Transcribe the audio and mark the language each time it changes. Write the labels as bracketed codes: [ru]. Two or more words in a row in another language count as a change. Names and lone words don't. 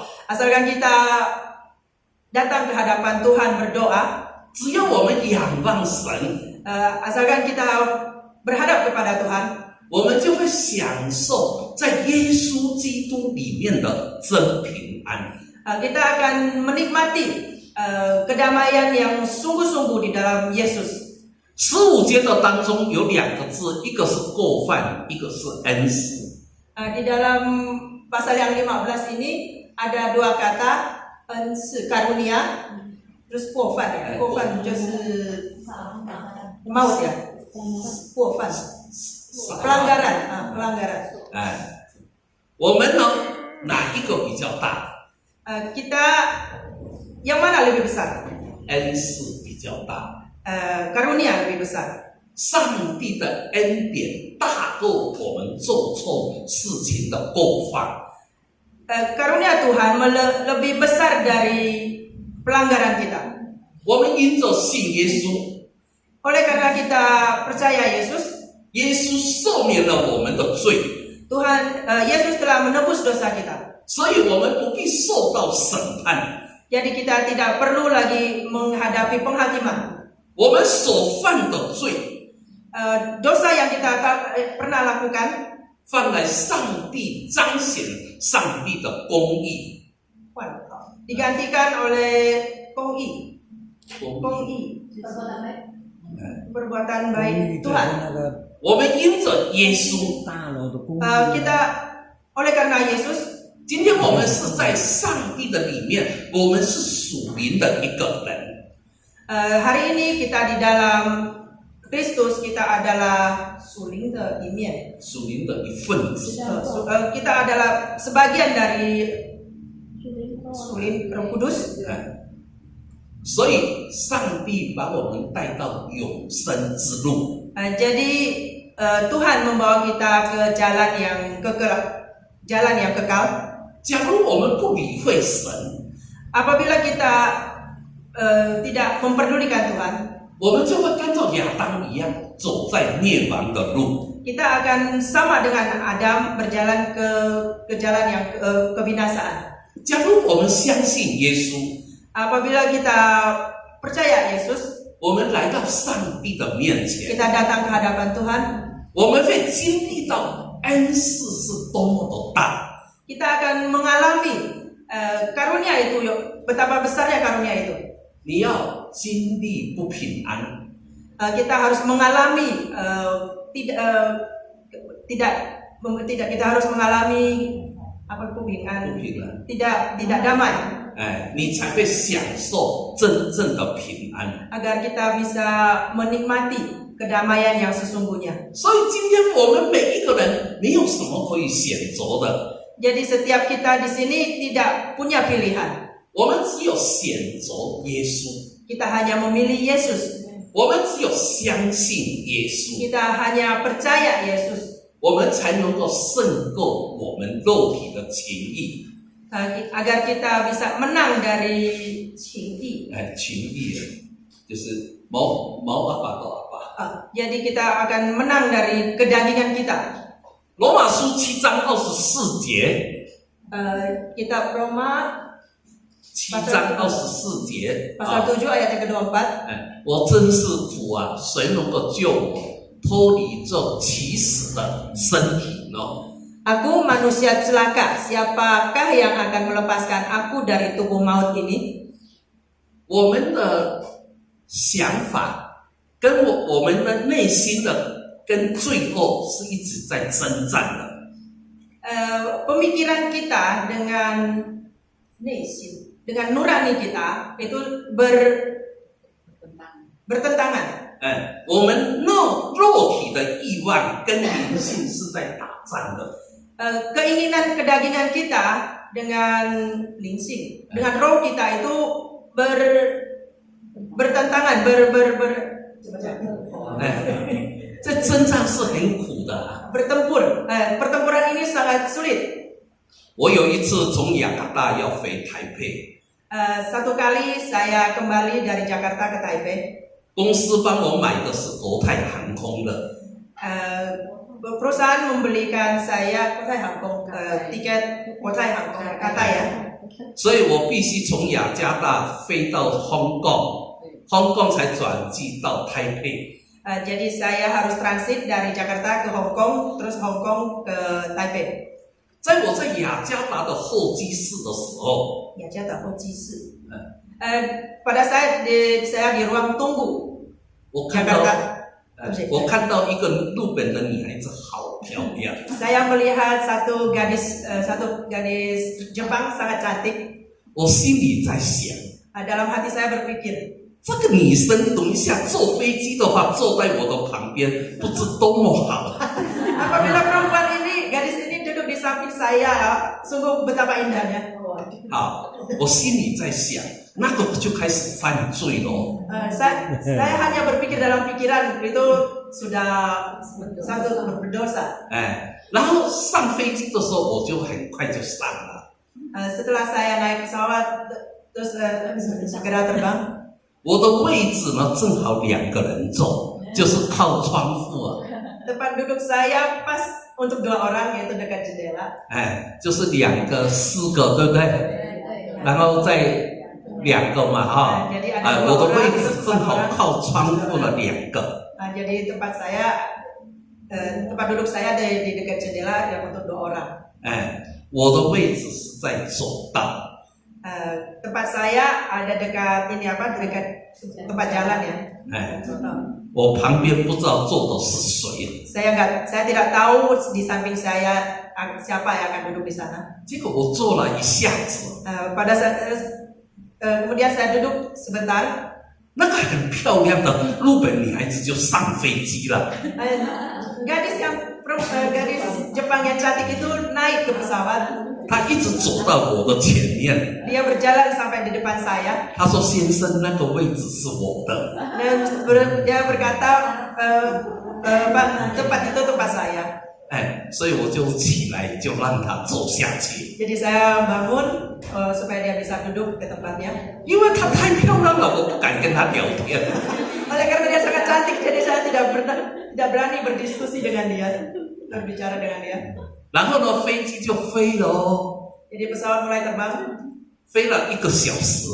[id] asalkan kita datang ke hadapan Tuhan berdoa, [zh] 只要我们仰望神， [id] asalkan kita berhadap kepada Tuhan, [zh] 我们就会享受在耶稣基督里面的真平安。 [id] kita akan menikmati kedamaian yang sungguh-sungguh di dalam Yesus. [zh] 15 节的当中有2个字，一个是过犯，一个是恩赐。 [id] Di dalam pasal yang 15 ini ada 2 kata, karunia, terus 过犯ya. [zh] 过犯就是 [id] maut ya. 过犯 pelanggaran, pelanggaran. [zh] 我们呢哪一个比较大？ [id] Kita yang mana lebih besar? [zh] 恩赐比较大。 [id] karunia lebih besar. [zh] 上帝的恩典大过我们做错事情的过犯。 [id] karunia Tuhan lebih besar dari pelanggaran kita. [zh] 我们因着信耶稣， [id] Oleh karena kita percaya Yesus, [zh] 耶稣赦免了我们的罪， [id] Yesus telah menebus dosa kita. [zh] 所以我们不必受到审判。 [id] Jadi kita tidak perlu lagi menghadapi penghakiman. [zh] 我们所犯的罪， [id] dosa yang kita pernah lakukan, [zh] 放在上帝彰显上帝的公义， [id] digantikan oleh 公义, perbuatan baik Tuhan. [zh] 我们因着耶稣， [id] oleh karena Yesus, [zh] 今天我们是在上帝的里面，我们是属灵的一个人。 [id] hari ini kita di dalam Kristus, kita adalah suling [zh] 的一面，属灵的一份子。 [id] kita adalah sebagian dari suling Roh Kudus. [zh] 所以上帝把我们带到永生之路。 [id] jadi Tuhan membawa kita ke jalan yang kekal. [zh] 假如我们不理会神， [id] apabila kita tidak memperdulikan Tuhan, [zh] 我们就会跟着亚当一样，走在灭亡的路。 [id] kita akan sama dengan Adam berjalan ke jalan yang kebinasaan. [zh] 假如我们相信耶稣， [id] apabila kita percaya Yesus, [zh] 我们来到上帝的面前， [id] kita datang ke hadapan Tuhan, [zh] 我们会经历到恩赐是多么的大。 [id] kita akan mengalami karunia itu, betapa besarnya karunia itu. [zh] 你要经历不平安， [id] kita harus mengalami kita harus mengalami tidak damai, [zh] 你才会享受真正的平安。 [id] agar kita bisa menikmati kedamaian yang sesungguhnya. [zh] 所以今天我们每一个人没有什么可以选择的， [id] Jadi setiap kita di sini tidak punya pilihan. [zh] 我们只有选择耶稣， [id] Kita hanya memilih Yesus. [zh] 我们只有相信耶稣， [id] Kita hanya percaya Yesus, [zh] 我们才能够胜过我们肉体的情意。 [id] agar kita bisa menang dari 情意。 [zh] 情意就是毛阿爸到阿爸。 [id] Jadi kita akan menang dari kedandingan kita. [zh] 罗马书7章24节， [id] Kitab Roma [zh] 7章24节 [id] pasal 7 ayat yang ke-24. [zh] 我真是苦啊，谁能够救我脱离这起死的身体呢？ [id] Aku manusia celaka, siapakah yang akan melepaskan aku dari tubuh maut ini? [zh] 我们的想法跟我们的内心的跟罪恶是一直在征战的。 [id] Pemikiran kita dengan nurani kita itu bertentangan. [zh] 我们肉体的欲望跟灵性是在打仗的。 [id] Keinginan kedagingan kita dengan lingsing, dengan roh kita itu bertentangan, [zh] 这征战是很苦的。 [id] bertempur. Pertempuran ini sangat sulit. [zh] 我有一次从雅加达要回台北， [id] Satu kali saya kembali dari Jakarta ke Taipei. [zh] 公司帮我买的是国泰航空的， [id] Perusahaan membelikan saya tiket Kotai Hong Kong kata ya. [zh] 所以我必须从雅加达飞到香港，香港才转机到台北。 [id] Jadi saya harus transit dari Jakarta ke Hong Kong, terus Hong Kong ke Taipei. [zh] 在我在雅加达的候机室的时候， [id] pada saat saya di ruang tunggu [zh] 我看到 [id] Jakarta. [zh] 我看到一个日本的女孩子好漂亮， [id] Saya melihat satu gadis Jepang sangat cantik. [zh] 我心里在想， [id] Dalam hati saya berpikir, [zh] 这个女生等一下坐飞机的话，坐在我的旁边，不知多么好。 [id] apabila perempuan ini, gadis ini duduk di samping saya, sungguh betapa indahnya. [zh] 好，我心里在想，那个就开始犯罪咯。 [id] Saya hanya berpikir dalam pikiran itu sudah satu berdosa. [zh] 然后上飞机的时候，我就很快就上了。 [id] Setelah saya naik pesawat terus segera terbang. [zh] 我的位置呢，正好2个人坐，就是靠窗户啊。 [id] Tempat duduk saya pas untuk 2 orang yaitu dekat jendela. [zh] 就是2个、4个，对不对？然后再2个嘛，哈。我的位置正好靠窗户了2个。 [id] Jadi tempat duduk saya di dekat jendela yang untuk 2 orang. [zh] 我的位置是在左道。 [id] Tempat saya ada dekat dekat tempat jalan ya. [zh] 我旁边不知道坐的是谁。 [id] Saya tidak tahu di samping saya siapa yang akan duduk di sana. [zh] 结果我坐了一下子， [id] Pada saat kemudian saya duduk sebentar. [zh] 那个很漂亮的日本女孩子就上飞机了。 [id] Gadis Jepang yang cantik itu naik ke pesawat. [zh] 她一直走到我的前面。 [id] Dia berjalan sampai di depan saya. [zh] 她说：“先生，那个位置是我的。” [id] Dan dia berkata, tempat itu tempat saya. [zh] 所以我就起来，就让她坐下去。 [id] Jadi saya bangun supaya dia bisa duduk ke tempatnya. [zh] 因为她太漂亮了，我不敢跟她聊天。 [id] Oleh karena dia sangat cantik, jadi saya tidak berani berdiskusi dengan dia, berbicara dengan dia. [zh] 然后呢，飞机就飞了哦， [id] Jadi pesawat mulai terbang. [zh] 飞了1个小时。